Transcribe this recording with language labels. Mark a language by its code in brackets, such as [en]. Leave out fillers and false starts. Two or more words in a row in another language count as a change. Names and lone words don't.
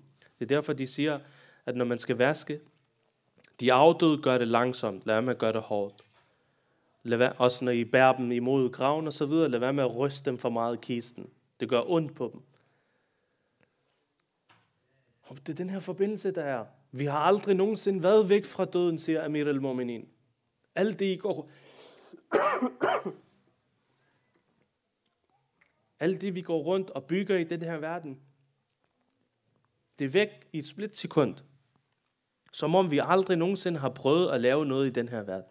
[da] Det er derfor, de siger, at når man skal vaske, de afdøde gør det langsomt. Lad være med at gøre det hårdt. Også når I bærer dem imod graven og så videre, lad være med at ryste dem for meget i kisten. Det gør ondt på dem. Og det er den her forbindelse, der er. Vi har aldrig nogensinde været væk fra døden, siger Amir al-Mu'minin. Alt det, I går... Alt det, vi går rundt og bygger i den her verden, det er væk i et splitsekund. Som om vi aldrig nogensinde har prøvet at lave noget i den her verden.